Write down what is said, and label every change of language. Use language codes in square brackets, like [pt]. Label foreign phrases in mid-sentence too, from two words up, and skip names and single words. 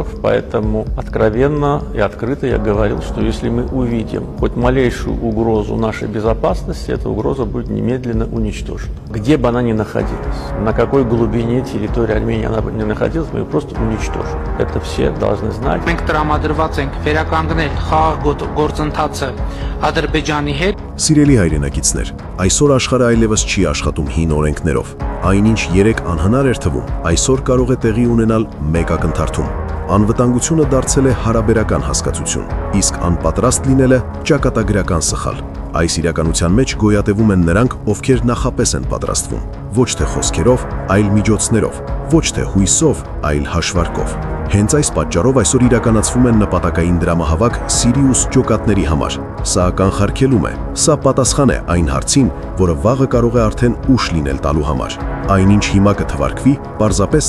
[ru] Поэтому откровенно и открыто я говорил, что если мы увидим хоть малейшую угрозу нашей безопасности, эта угроза будет немедленно уничтожена. Где бы она ни находилась, на какой глубине территории Армении она бы не находилась, мы ее просто уничтожим. Это все должны знать. [hy] Մենք տրամադրված ենք վերականգնել խաղաղ գործընթացը Ադրբեջանի հետ։ Սիրելի հայրենակիցներ, այսօր աշխարհը այլևս չի աշխատում հին օրենքներով։ Այնինչ երեք անհնար էր թվում, այսօր կարող է տեղի ունենալ մեկ ակնթարթում։ Անվտանգությունը դարձել է հարաբերական հասկացություն, իսկ անպատրաստ լինելը ճակատագրական սխալ։ Այս իրականության մեջ գոյատևում են նրանք, ովքեր նախապես են պատրաստվում, ոչ թե խոսքերով, այլ միջոցներով, ոչ թե հույսով, այլ հաշվարկով։ Հենց այս պատճառով այսօր իրականացվում են նպատակային դրամահավաք Սիրիուս ջոկատների համար։ Սա կանխարգելում է, սա պատասխան է այն հարցին, որը վաղը կարող է արդեն ուշ լինել տալու համար։ Այնինչ հիմա կթվարկվի, պարզապես